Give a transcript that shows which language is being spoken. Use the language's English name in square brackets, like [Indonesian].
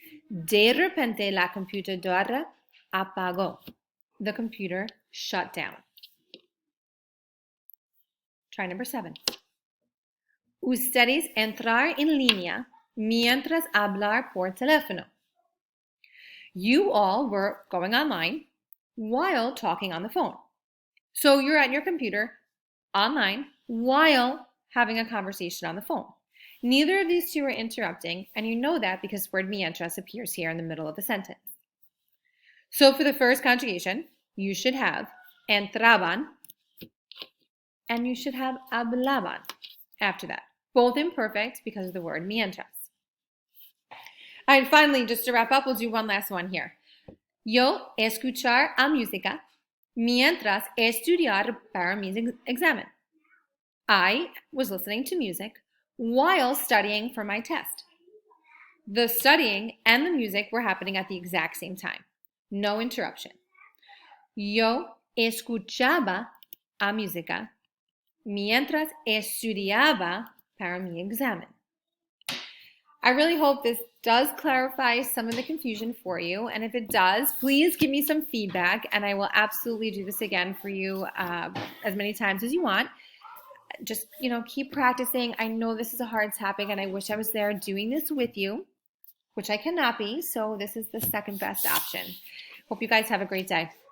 [Spanish] De repente la computadora apagó. [English] The computer shut down. Try number 7. [Spanish] Ustedes entrar en línea mientras hablar por teléfono. [English] You all were going online while talking on the phone. So you're at your computer online while having a conversation on the phone. Neither of these two are interrupting, and you know that because the word mientras appears here in the middle of the sentence. So for the first conjugation, you should have entraban, and you should have hablaban after that. Both imperfect because of the word mientras. All right, finally, just to wrap up, we'll do one last one here. [Spanish] Yo escuchar a música mientras estudiar para mi examen. [English] I was listening to music while studying for my test. The studying and the music were happening at the exact same time. No interruption. [Spanish] Yo escuchaba a música mientras estudiaba para mi examen. [English] I really hope this does clarify some of the confusion for you, and if it does, please give me some feedback, and I will absolutely do this again for you as many times as you want. Just, keep practicing. I know this is a hard topic, and I wish I was there doing this with you, which I cannot be, so this is the second best option. Hope you guys have a great day.